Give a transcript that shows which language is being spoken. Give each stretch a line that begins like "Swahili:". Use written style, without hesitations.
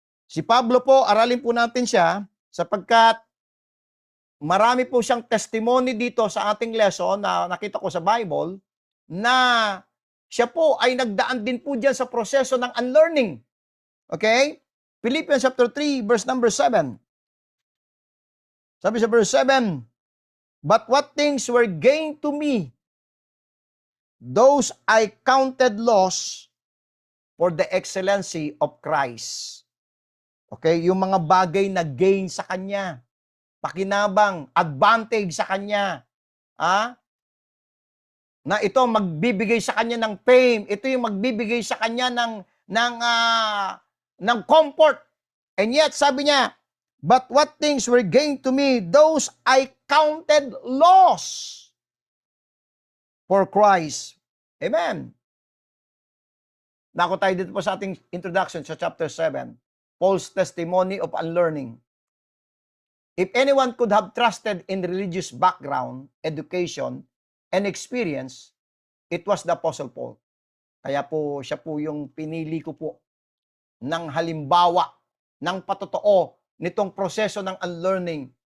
Filipino: Si Pablo po, aralin po natin siya sapagkat marami po siyang testimony dito sa ating lesson na nakita ko sa Bible na siya po ay nagdaan din po dyan sa proseso ng unlearning.
English: Okay? Philippians chapter 3, verse number 7.
Filipino: Sabi sa
English: verse 7, "But what things were gained to me, those I counted loss for the excellency of Christ."
Filipino: Okay, yung mga bagay na gain sa kanya, pakinabang, advantage sa kanya, na ito magbibigay sa kanya ng fame, ito yung magbibigay sa kanya ng comfort.
English: And yet,
Filipino: sabi niya,
English: "But what things were gained to me, those I counted loss for Christ." Amen.
Filipino: Nako tayo dito po sa ating introduction sa chapter 7.
English: Paul's testimony of unlearning. If anyone could have trusted in religious background, education, and experience, it was the Apostle Paul.
Filipino: Kaya po, siya po yung pinili ko po ng halimbawa, ng patotoo, nitong proseso ng unlearning.